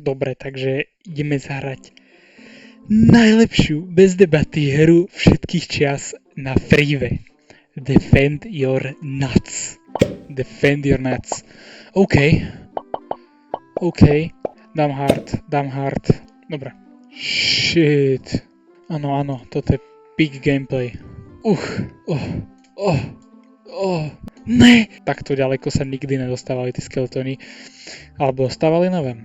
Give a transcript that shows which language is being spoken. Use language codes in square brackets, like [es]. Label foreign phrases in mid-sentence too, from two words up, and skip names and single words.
[sk] Dobre, takže ideme zahrať najlepšiu, bez debaty hru všetkých čias na Freeve. [en] Defend your nuts. Defend your nuts. [sk] OK. Dám hard. Dobre. [en] Shit. [sk] Áno, toto je [en] big gameplay. [sk] Ne! Takto ďaleko sa nikdy nedostávali tí skeletóny. Alebo dostávali, neviem.